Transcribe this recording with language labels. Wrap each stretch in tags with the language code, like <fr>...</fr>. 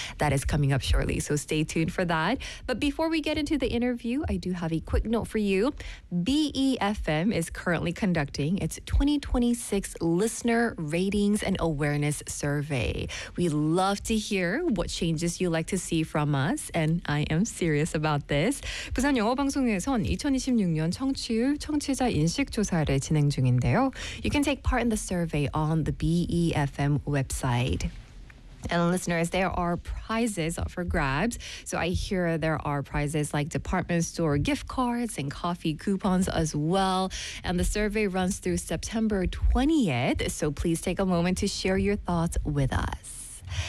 <en>That is coming up shortly, so stay tuned for that. But before we get into the interview, I do have a quick note for you. BEFM is currently conducting its 2026 Listener Ratings and Awareness Survey. We love to hear what changes you like to see from us, and I am serious about this.</en> <ko>부산 영어 방송에선 2026년 청취율 청취자 인식 조사를 진행 중인데요.</ko> <en>You can take part in the survey on the BEFM website. And listeners, there are prizes up for grabs. So I hear there are prizes like department store gift cards and coffee coupons as well. And the survey runs through September 20th. So please take a moment to share your thoughts with us.</en>